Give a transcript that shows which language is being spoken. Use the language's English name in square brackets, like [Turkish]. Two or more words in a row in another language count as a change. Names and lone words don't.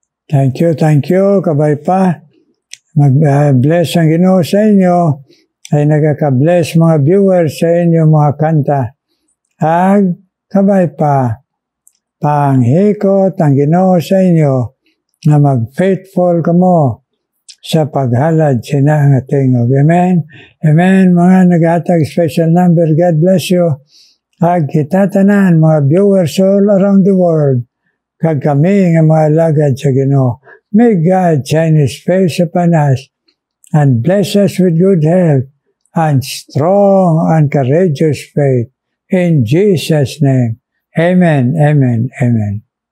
[English] Thank you, [Hiligaynon] kabay pa. Mag-bless ang Ginoo sa inyo, ay nagkaka-bless mga viewers sa inyo mga kanta. Ag, kabay pa, panghikot ang Ginoo sa inyo, na mag-faithful kamo sa paghalad sina ang tingog. Amen? Amen, mga naghatag [English] special number. God bless you. [Hiligaynon] Ag kitatanan, mga viewers [English] all around the world, [Hiligaynon] kag kami nga mga lagad sa Ginoo. [English] May God shine His face upon us and bless us with good health and strong and courageous faith. In Jesus' name, amen, amen, amen.